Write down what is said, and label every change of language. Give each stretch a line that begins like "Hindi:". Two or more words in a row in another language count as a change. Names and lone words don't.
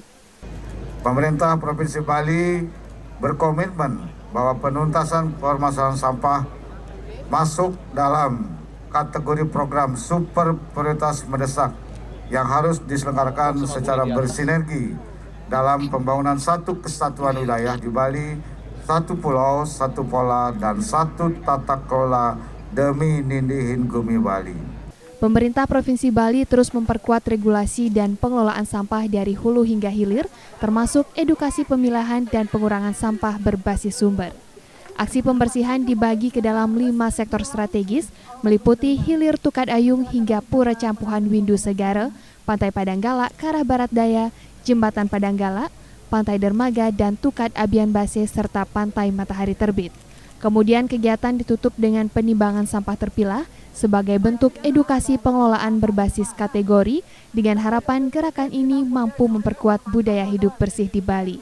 Indonesian: Pemerintah Provinsi Bali berkomitmen bahwa penuntasan permasalahan sampah masuk dalam kategori program super prioritas mendesak yang harus diselenggarakan secara bersinergi dalam pembangunan satu kesatuan wilayah di Bali, satu pulau, satu pola, dan satu tata kelola demi nindihin Bumi Bali. Pemerintah Provinsi Bali terus memperkuat regulasi dan pengelolaan sampah dari hulu hingga hilir, termasuk edukasi pemilahan dan pengurangan sampah berbasis sumber. Aksi pembersihan dibagi ke dalam 5 sektor strategis, meliputi hilir Tukad Ayung hingga Pura Campuhan Windu Segara, Pantai Padanggala ke arah barat daya, Jembatan Padanggala, Pantai Dermaga, dan Tukad Abian Base, serta Pantai Matahari Terbit. Kemudian kegiatan ditutup dengan penimbangan sampah terpilah sebagai bentuk edukasi pengelolaan berbasis kategori dengan harapan gerakan ini mampu memperkuat budaya hidup bersih di Bali.